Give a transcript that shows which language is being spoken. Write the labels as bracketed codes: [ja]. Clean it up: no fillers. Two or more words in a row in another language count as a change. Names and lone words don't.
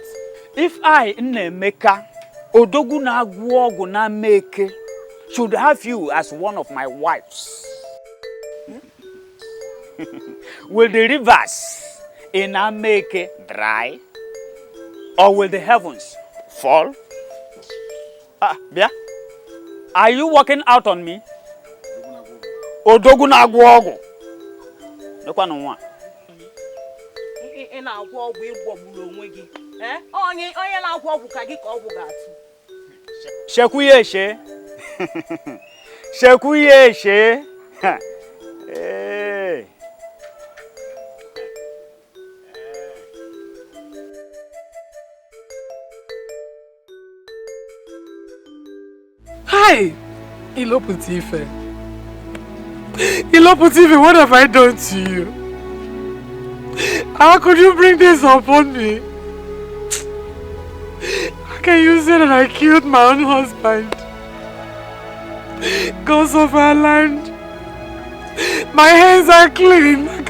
[en] If I, Nnemeka, Odogu na Agwogu na Meke, should have you as one of my wives, will the rivers in Ameke dry? Or will the heavens fall? Bia, are you working out on me? Odogu na Agwogu. No one. Shekuyeshe. Shekuyeshe. Hey. Hi, Iloputife. Iloputife, what have I done to you? How could you bring this upon me? How can you say that I killed my own husband? Because of our land. My hands are clean.